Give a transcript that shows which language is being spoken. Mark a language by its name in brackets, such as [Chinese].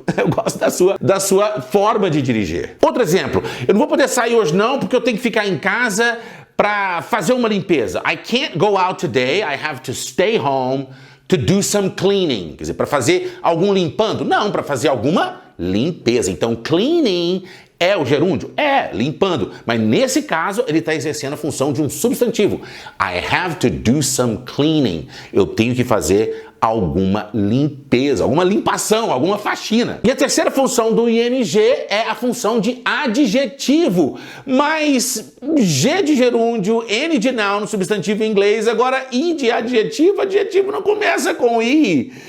[Portuguese] Eu gosto da sua forma de dirigir. Outro exemplo. Eu não vou poder sair hoje não porque eu tenho que ficar em casa para fazer uma limpeza. [English] I can't go out today. I have to stay home to do some cleaning. [Portuguese] Quer dizer, para fazer algum limpando. Não, para fazer alguma limpeza. Então, cleaning é o gerúndio? Limpando. Mas nesse caso, ele está exercendo a função de um substantivo. [English] I have to do some cleaning. [Portuguese] Eu tenho que fazer alguma limpeza, alguma limpação, alguma faxina. E a terceira função do ing é a função de adjetivo. Mas G de gerúndio, N de noun, substantivo em inglês, agora I de adjetivo não começa com I.